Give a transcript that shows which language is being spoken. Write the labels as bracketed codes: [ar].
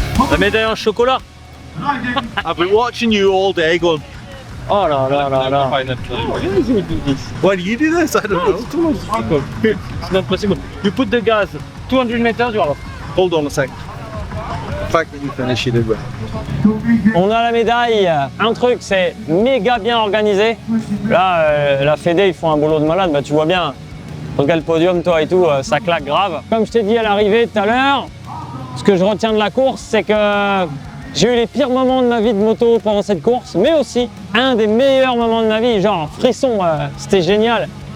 [fr] La médaille en chocolat. [en] I've been watching you all day going, [fr] Oh là là là là. [en] why do you do this? I don't know. It's not possible. You put the gas 200 meters, you are off. Hold on a sec. The fact that you finish, you did well. [fr] On a la médaille. Un truc, c'est méga bien organisé. Là, la Fédé, ils font un boulot de malade. Bah, tu vois bien, regarde le podium, toi et tout, ça claque grave. Comme je t'ai dit à l'arrivée tout à l'heure, ce que je retiens de la course, c'est que j'ai eu les pires moments de ma vie de moto pendant cette course, mais aussi un des meilleurs moments de ma vie, genre frisson, c'était génial.